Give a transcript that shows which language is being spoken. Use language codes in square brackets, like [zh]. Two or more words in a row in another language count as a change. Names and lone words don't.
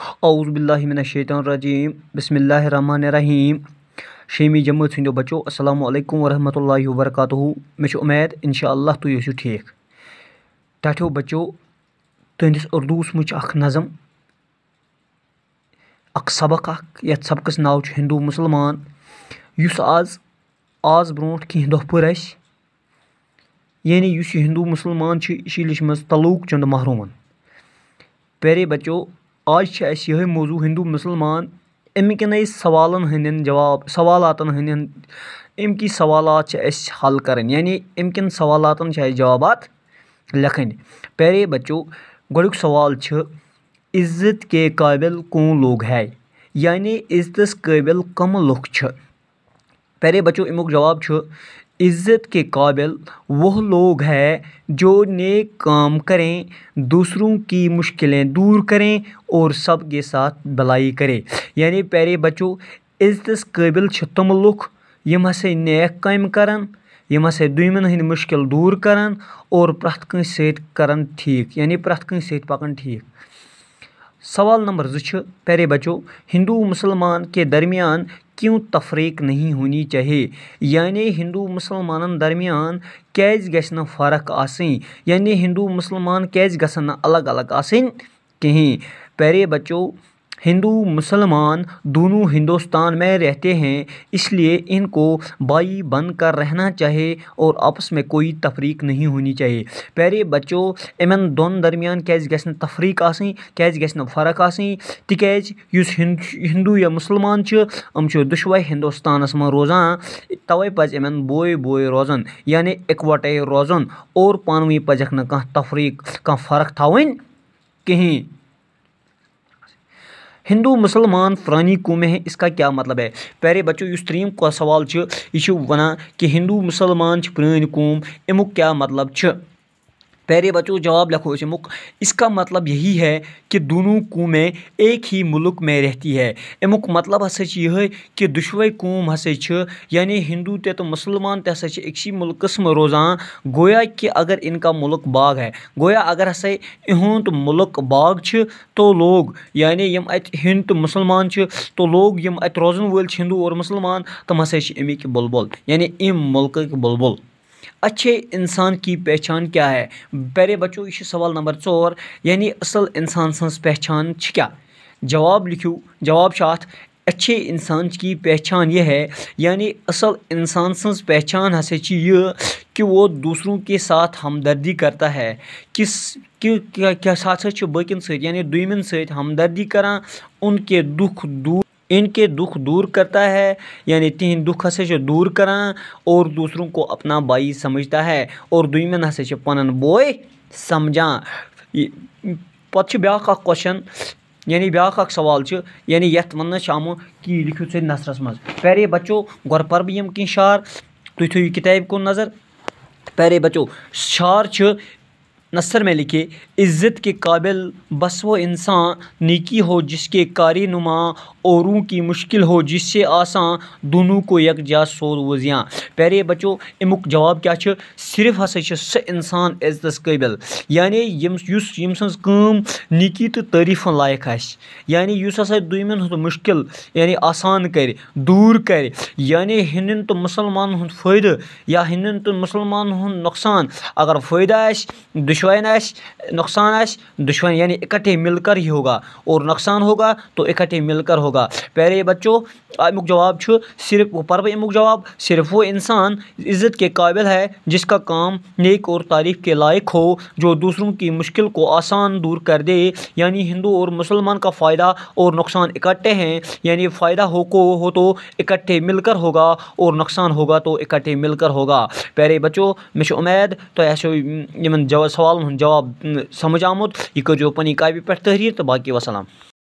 [ar] اعوذ باللہ من الشیطان الرجیم بسم اللہ الرحمن الرحیم [ks] شیمی جماعت ہندو بچو [ar] السلام علیکم ورحمۃ اللہ وبرکاتہ [ks] مے امید انشاءاللہ تُہۍ ٲسِو ٹھیک ٹاٹھیو بچو تُہندس اردوس مجھ اخ نظم اخ سبق اخ یتھ سبقس ناو چھُ ہندو مسلمان یُس آز برونٹھ کینٛہہ دۄہ پٔر اَسہِ یعنی یُس یہِ ہندو مسلمان چھُ یہِ چھُ لیچھمٕژ تلوک چند محرومن [ur] پیارے بچو [ks] آج چھِ اَسہِ یِہوٚے موضوع ہندو مسلمان اَمہِ کِنَے سوالن ہٕنٛدٮ۪ن سوالاتن ہٕنٛدٮ۪ن اَمہِ کی سوالات چھِ اَسہِ حل کَرٕنۍ یعنی اَمہِ کٮ۪ن سوالاتن چھِ اَسہِ جوابات لیکھٕنۍ [ur] پیارے بچو [ks] گۄڈٕنیُک سوال چھُ [ur] عزت کے قابل کون لوگ ہے [ks] یعنی عزتس قٲبِل کم لُکھ چھِ [ur] پیارے بچو [ks] امیُک جواب چھُ [ur] عزت کے قابل وہ لوگ ہے جو نیک کام کریں دوسروں کی مشکلیں دور کریں اور سب کے ساتھ بھلائی کرے [ks] یعنی [ur] پیارے بچو [ks] عزتس قٲبل چھِ تِم لُکھ یِم ہسا نیک کامہِ کران یِم ہسا دوٚیمٮ۪ن ہٕنٛدۍ مُشکِل دوٗر کران اور پرٛٮ۪تھ کٲنٛسہِ سۭتۍ کران ٹھیٖک یعنی پرٛٮ۪تھ کٲنٛسہِ سۭتۍ پکان ٹھیٖک سوال نمبر 2 چھُ [ur] پیارے بچو ہندو مسلمان کے درمیان کیوں تفریق نہیں ہونی چاہیے [ks] یعنی ہندو مسلمانن درمیان کیازِ گژھِ نہٕ فرق آسٕنۍ یعنی ہندو مسلمان کیازِ گژھن نہٕ الگ الگ آسٕنۍ کہیٖنۍ [ur] پیارے بچو ہندو مسلمان دونوں ہندوستان میں رہتے ہیں اس لیے ان کو بھائی بن کر رہنا چاہیے اور آپس میں کوئی تفریق نہیں ہونی چاہیے پیارے بچو [ks] یِمن دۄن درمیان کیازِ گژھِ نہٕ تفریق آسٕنۍ کیازِ گژھِ نہٕ فرق آسٕنۍ تِکیازِ یُس ہندو یا مسلمان چھِ یِم چھِ دۄشوے ہندوستانس منٛز روزان توے پزِ یِمن بوے روزُن یعنی اِکوٹے روزُن اور پانہٕ ؤنۍ پزٮ۪کھ نہٕ کانٛہہ تفریق کانٛہہ فرق تھاوٕنۍ کہیٖنۍ [ur] ہندو مسلمان پرانی قومیں ہیں اس کا کیا مطلب ہے پیارے بچو [ks] یُس ترٛیٚیِم سوال چھُ یہِ چھُ ونان کہِ ہندو مسلمان چھِ پرٲنۍ قوم امیُک کیا مطلب چھُ [ur] پیارے بچو [ks] جواب لکھو أسۍ امیُک [ur] اس کا مطلب یہی ہے کہ دونوں قومیں ایک ہی ملک میں رہتی ہے [ks] امیُک مطلب ہسا چھِ یِہوٚے کہ دۄشوے قوم ہسا چھِ یعنی ہندو تہِ تہٕ مسلمان تہِ ہسا چھِ أکسٕے مُلکس منٛز روزان [ur] گویا کہ اگر ان کا ملک باغ ہے [ks] گویا اگر ہسا اِہُنٛد ملک باغ چھِ تو لوگ یعنی یِم اتہِ ہِنٛد تہٕ مسلمان چھِ تو لوگ یِم اتہِ روزن وٲلۍ چھِ ہندو اور مسلمان تِم ہسا چھِ امیِکۍ بُلبُل یعنی اَمہِ ملکٕکۍ بُلبُل [ur] اچھے انسان کی پہچان کیا ہے پیارے بچو [ks] یہ چھُ سوال نمبر 4 یعنی اصل انسان سٕنٛز پہچان چھِ کیا جواب لکھِو جواب چھُ اتھ [ur] اچھے انسان کی پہچان یہ ہے [ks] یعنی اصل انسان سٕنٛز پہچان ہسا چھِ یہِ [ur] کہ وہ دوسروں کے ساتھ ہمدردی کرتا ہے [ks] کیا ہسا چھُ باقین سۭتۍ یعنی دوٚیمٮ۪ن سۭتۍ ہمدردی کران [ur] ان کے دکھ دور کرتا ہے [ks] یعنی تِہنٛدۍ دُکھ ہسا چھِ دوٗر کران [ur] اور دوسروں کو اپنا بھائی سمجھتا ہے [ks] اور دوٚیمٮ۪ن ہسا چھِ پنُن بوے سمجھان پتہٕ چھُ بیٛاکھ اکھ کوسچن یعنی بیٛاکھ اکھ سوال چھُ یعنی یتھ وننہٕ چھُ آمُت کہ یہِ لیکھِو ژٕ نثرس منٛز [ur] پیارے بچو [ks] گۄڈٕ پرٕ بہٕ یِم کینٛہہ شعر تُہۍ تھٲیِو کِتابہِ کُن نظر [ur] پیارے بچو [ks] شعر چھُ [ur] نثر میں لکھے عزت کے قابل بس وہ انسان نیکی ہو جس کے کاری نما اوروں کی مشکل ہو جس سے آسان دونوں کو یکجا سوزیاں پیارے بچو [ks] امیُک جواب کیا چھُ صرف ہسا چھُ سُہ انسان عزتس قٲبل یعنی یِم سٕنٛز کٲم نیکی تہٕ تعریٖفن لایق آسہِ یعنی یُس ہسا دوٚیمٮ۪ن ہُنٛد مُشکل یعنی آسان کرِ دوٗر کرِ یعنی ہندٮ۪ن تہٕ مُسلمانن ہُنٛد فٲیدٕ یا ہندٮ۪ن تہٕ مُسلمانن ہُنٛد نۄقصان اگر فٲیدٕ آسہِ دُشوین آسہِ نۄقصان آسہِ دُشوین [ur] یعنی اکٹھے مل کر ہی ہوگا اور نۄقصان ہوگا تو اکٹھے مل کر ہوگا پیارے بچو [ks] امیُک جواب چھُ صرف پرٕ بہٕ امیُک جواب [ur] صرف وہ انسان عزت کے قابل ہے جس کا کام نیک اور تعریف کے لائق ہو جو دوسروں کی مشکل کو آسان دور کر دے یعنی ہندو اور مسلمان کا فائدہ اور نقصان اکٹھے ہیں یعنی فائدہ ہو تو اکٹھے مل کر ہوگا اور نقصان ہوگا تو اکٹھے مل کر ہوگا پیارے بچو [ks] مےٚ چھُ اُمید تۄہہِ آسیو یِمن سوالن ہُنٛد جواب سمجھ آمُت یہِ کٔرۍزیو پنٕنۍ کاپی پٮ۪ٹھ تحریٖر تہٕ باقی [ur] وسلام